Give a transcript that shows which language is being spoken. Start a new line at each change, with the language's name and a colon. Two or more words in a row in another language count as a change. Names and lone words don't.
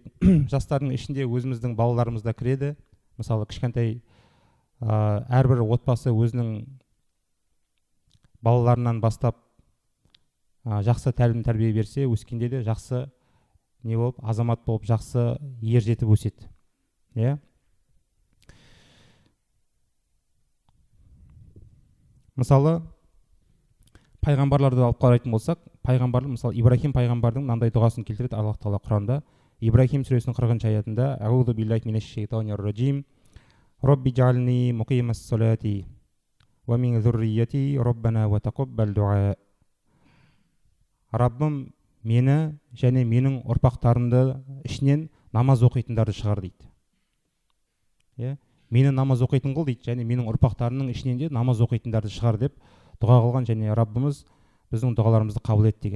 Kazakh: Жастардың ішінде өзіміздің балаларымыз да кіреді. Мысалы кішкентай әрбір отбасы өзінің балаларынан бастап жақсы тәлім тәрбие берсе, өскенде де жақсы не болып, азамат болып, жақсы ер жетіп өседі. Иә? Мысалы пайғамбарларды алып қарайтын болсақ, пайғамбарлар, мысалы Ибрахим пайғамбардың мынандай дұғасын келтіреді Аллах тағала Құранда. Ибрахим сүресінің 40-шы аятында:
Arabic: "أعوذ بالله من الشيطان الرجيم. رب اجعلني مقيم الصلاة ومن ذريتي ربنا وتقبل دعاء."
Kazakh: Раббым мені және менің ұрпақтарымды ішінен намаз оқитындарды шығар дейді. Иә, мені намаз оқитын қыл дейді, және менің ұрпақтарымның ішінен де намаз оқитындарды шығар деп дұға қылған, және Раббымыз біздің дұғаларымызды қабыл ет деген.